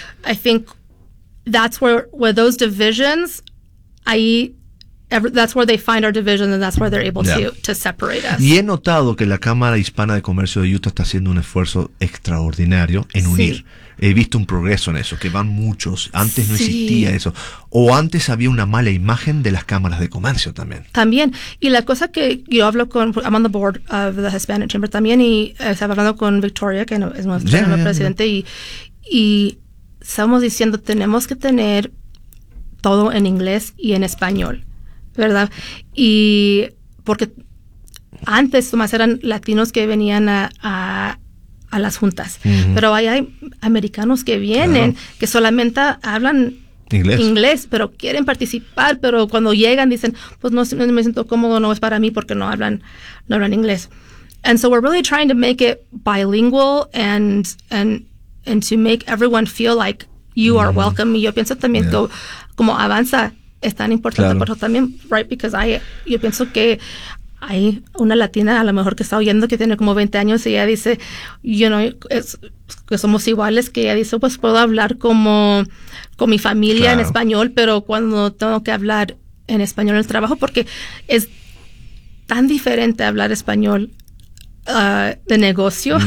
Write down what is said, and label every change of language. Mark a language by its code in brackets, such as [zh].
[en] I think that's where those divisions, that's where they find our division and that's where they're able to separate us. [es] Y he notado que la Cámara Hispana de Comercio de Utah está haciendo un esfuerzo extraordinario en unir. He visto un progreso en eso, que van muchos. Antes no existía eso. O antes había una mala imagen de las cámaras de comercio también. También. Y la cosa que yo hablo con... [en] I'm on the board of the Hispanic Chamber [es] también y estaba hablando con Victoria, que es nuestra presidente. Y estamos diciendo, tenemos que tener todo en inglés y en español, ¿verdad? Y porque antes más eran latinos que venían a las juntas. Uh-huh. Pero hay americanos que vienen, claro, que solamente hablan inglés, pero quieren participar, pero cuando llegan dicen, pues no me siento cómodo, no es para mí porque no hablan inglés. [en] And so we're really trying to make it bilingual and to make everyone feel like you are welcome. [es] Y yo pienso también que como avanza es tan importante, pero también, [en] right, because [es] yo pienso que hay una latina a lo mejor que está oyendo que tiene como 20 años y ella dice, [en] you know, [es] que somos iguales, que ella dice, pues puedo hablar como con mi familia en español, pero cuando tengo que hablar en español en el trabajo, porque es tan diferente hablar español de negocio.